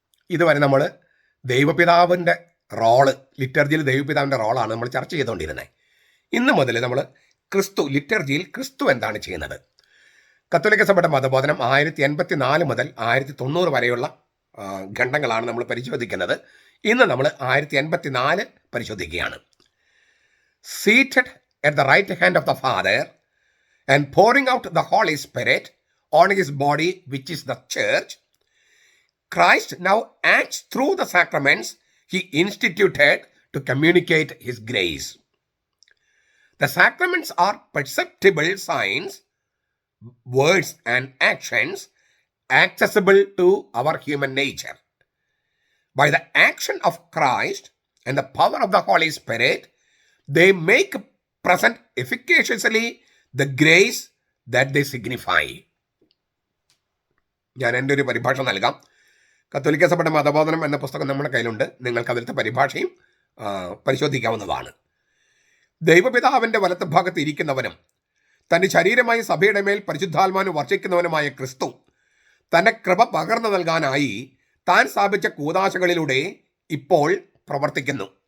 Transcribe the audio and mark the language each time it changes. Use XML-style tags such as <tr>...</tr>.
<ml>ഇതുവരെ നമ്മൾ ദൈവപിതാവിൻ്റെ റോള്, ലിറ്റർജിയിൽ ദൈവപിതാവിൻ്റെ റോളാണ് നമ്മൾ ചർച്ച ചെയ്തുകൊണ്ടിരുന്നത്. ഇന്ന് മുതൽ നമ്മൾ ലിറ്റർജിയിൽ ക്രിസ്തു എന്താണ് ചെയ്യുന്നത്. കത്തോലിക്ക സഭയുടെ മതബോധനം 1084 മുതൽ 1090 വരെയുള്ള ഖണ്ഡങ്ങളാണ് നമ്മൾ പരിശോധിക്കുന്നത്. ഇന്ന് നമ്മൾ 1084 പരിശോധിക്കുകയാണ്.</ml> <en>Seated at the right hand of the Father and pouring out the Holy Spirit on his body, which is the church, Christ now acts through the sacraments he instituted to communicate his grace. The sacraments are perceptible signs, words and actions accessible to our human nature. By the action of Christ and the power of the Holy Spirit, they make present efficaciously the grace that they signify.</en> <ml>ഞാൻ എൻ്റെ ഒരു പരിഭാഷ നൽകാം. കത്തോലിക്ക സഭയുടെ മതബോധനം എന്ന പുസ്തകം നമ്മുടെ കയ്യിലുണ്ട്. നിങ്ങൾക്ക് അതിലത്തെ പരിഭാഷയും പരിശോധിക്കാവുന്നതാണ്. ദൈവപിതാവിൻ്റെ വലത്ത് ഭാഗത്ത് ഇരിക്കുന്നവനും തൻ്റെ ശരീരമായി സഭയുടെ മേൽ പരിശുദ്ധാത്മാവിനെ വർഷിക്കുന്നവനുമായ ക്രിസ്തു തൻ്റെ കൃപ പകർന്നു നൽകാനായി താൻ സ്ഥാപിച്ച കൂദാശകളിലൂടെ ഇപ്പോൾ പ്രവർത്തിക്കുന്നു.</ml>